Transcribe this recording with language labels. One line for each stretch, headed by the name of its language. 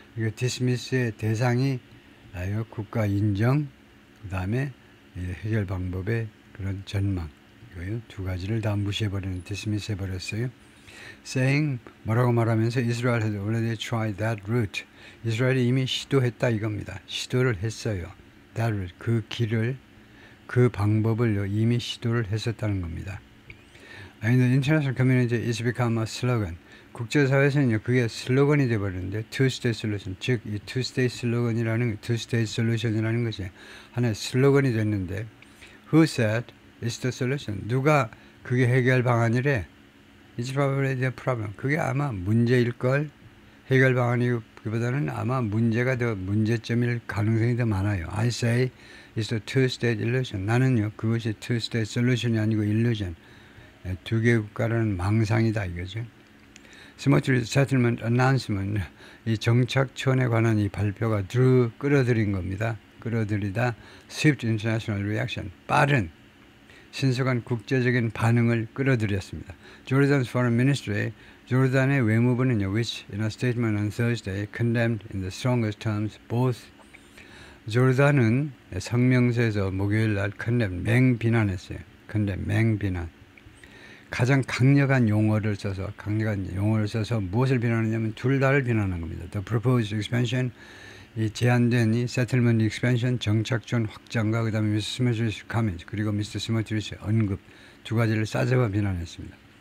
Korean: 이거 dismiss의 대상이 국가 인정, 그 다음에 해결 방법의 그런 전망, 이거요. 두 가지를 다 무시해버리는, dismiss 해버렸어요.
English: Saying,
Korean: 뭐라고 말하면서
English: Israel had already tried that route.
Korean: 이스라엘이 이미 시도했다 이겁니다. 시도를 했어요.
English: That route,
Korean: 그 방법을 이미 시도를 했었다는 겁니다.
English: And the international community is become a slogan.
Korean: 국제사회에서는요, 그게 슬로건이 돼버렸는데, two-state solution, 즉, 이 two-state 슬로건이라는, two-state solution이라는 것이 하나의 슬로건이 됐는데,
English: who said it's the solution?
Korean: 누가 그게 해결 방안이래?
English: It's probably the problem.
Korean: 그게 아마 문제일걸? 해결 방안이기보다는 아마 문제가 더 문제점일 가능성이 더 많아요.
English: I say it's the two-state illusion.
Korean: 나는요, 그것이 two-state solution이 아니고 illusion. 두 개 국가라는 망상이다 이거죠. 스머트리 세틀먼트 어나운스먼트, 이 정착촌에 관한 이 발표가 끌어들인 겁니다. 끌어들이다
English: swift international reaction,
Korean: 빠른 신속한 국제적인 반응을 끌어들였습니다.
English: Jordan's foreign ministry,
Korean: 조르단의 외무부는요,
English: which in a statement on Thursday condemned in the strongest terms both.
Korean: 조르단은 성명서에서 목요일 날 condemn, 맹비난했어요. condemn, 맹비난. 가장 강력한 용어를 써서 무엇을 비난하냐면 둘 다를 비난한 겁니다.
English: The proposed expansion,
Korean: 이 제한된 이
English: settlement expansion,
Korean: 정착촌 확장과 그다음에 미스터 스모트리치 comment, 그리고 미스터 스모트리치 언급 두 가지를 싸잡아 비난했습니다.